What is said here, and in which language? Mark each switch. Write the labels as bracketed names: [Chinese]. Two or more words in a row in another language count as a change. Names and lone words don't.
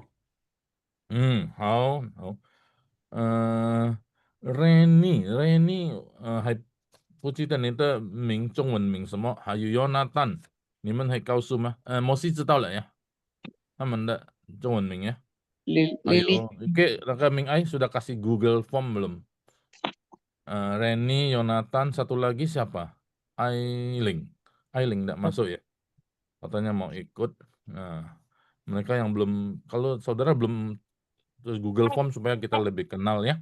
[Chinese] 好。Reni，还不记得你的中文名什么？还有 Yonatan，你们可以告诉吗？摩西知道了呀，他们的中文名ya。 [Indonesian] 还有 Oke, Ming Ai sudah kasih Google Form belum? Reni, Yonatan, satu lagi siapa? Ailing tidak masuk ya? Katanya mau ikut. Nah, Mereka yang belum, kalau saudara belum terus Google Form supaya kita lebih kenal ya.